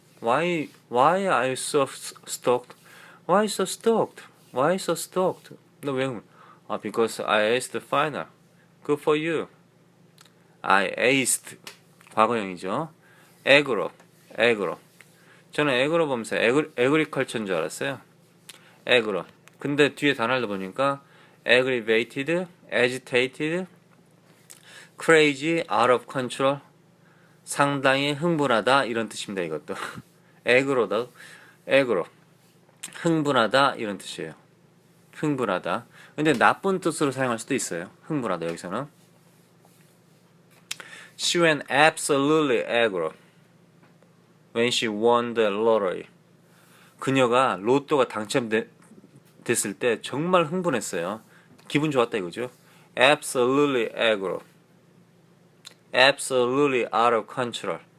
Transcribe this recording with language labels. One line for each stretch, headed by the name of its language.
English: Why are you so stoked? Why so stoked? Why so stoked?
Korean: 너 왜 흥분?
English: Because I aced the final. Good for you. I aced.
Korean: 과거형이죠. 에그로. 에그로. 저는 에그로 보면서 에그리컬처인 줄 알았어요. 에그로. 근데 뒤에 단어를 보니까
English: aggravated, agitated, crazy, out of control.
Korean: 상당히 흥분하다 이런 뜻입니다. 이것도 에그로다. 에그로. 흥분하다 이런 뜻이에요. 흥분하다. 근데 나쁜 뜻으로 사용할 수도 있어요. 흥분하다 여기서는.
English: She went absolutely aggro when she won the lottery.
Korean: 그녀가 로또가 당첨됐을 때 정말 흥분했어요. 기분 좋았다 이거죠.
English: Absolutely aggro. Absolutely out of control.